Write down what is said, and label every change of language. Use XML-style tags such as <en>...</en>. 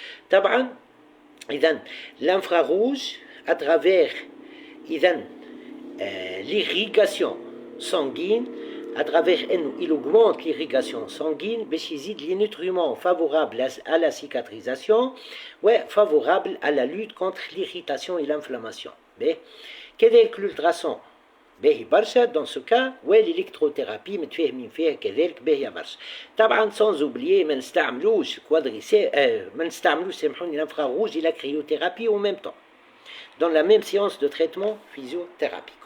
<ar>طبعا إذن</ar> <fr>l'infrarouge à travers l'irrigation sanguine, à travers il augmente l'irrigation sanguine</fr> <ar>باش يزيد</ar> <fr>les nutriments favorables à la cicatrisation et favorables à la lutte contre l'irritation et l'inflammation.</fr> <ar>كذلك l'ultrason باهي برشا</ar> <fr>dans ce cas</fr> <ar>والالكتروثيرابي متفاهمين فيها كذلك باهيه برشا. طبعا سانز اوبليي ما نستعملوش ما نستعملوش سامحوني</ar> <fr>l'infrarouge et la cryothérapie en même temps dans la même séance de traitement physiothérapique.</fr>